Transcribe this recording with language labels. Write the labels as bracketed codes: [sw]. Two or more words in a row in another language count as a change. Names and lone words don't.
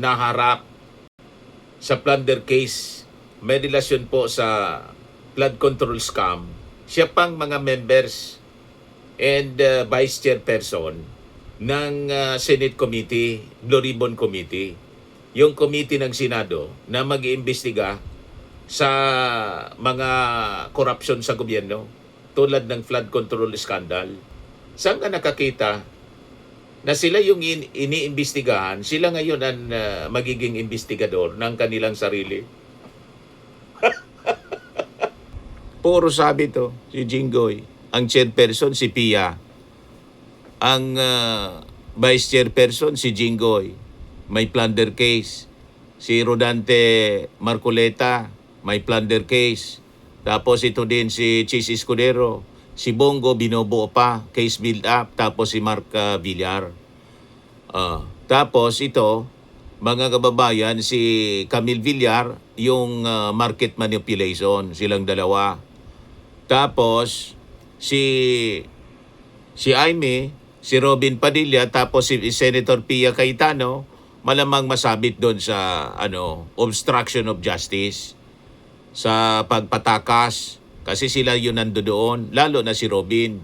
[tl] naharap sa [en] plunder case, [tl] may relasyon po sa [en] flood control scam, [tl] siya pang mga [en] members and vice chairperson [tl] ng Senate Committee, Blue Ribbon Committee, yung committee ng Senado na mag-iimbestiga sa mga korupsyon sa gobyerno tulad ng [en] flood control scandal. [tl] Saan ka nakakita na sila yung iniimbestigahan, sila ngayon ang magiging investigador ng kanilang sarili? Puro sabi to, si Jinggoy. Ang chairperson, si Pia. Ang vice chairperson, si Jinggoy. May [en] plunder case. [tl] Si Rodante Marcoleta, may [en] plunder case. [tl] Tapos ito din si Chis Escudero. Si Bongo, binubuo pa. [en] Case build up. [tl] Tapos si Mark Villar. Tapos ito, mga kababayan, si Camille Villar, yung [en] market manipulation. [tl] Silang dalawa. Tapos, si Aimee, si Robin Padilla, tapos si Senator Pia Cayetano, malamang masabit doon sa [en] obstruction of justice, [tl] sa pagpatakas, kasi sila yun nandoon, lalo na si Robin.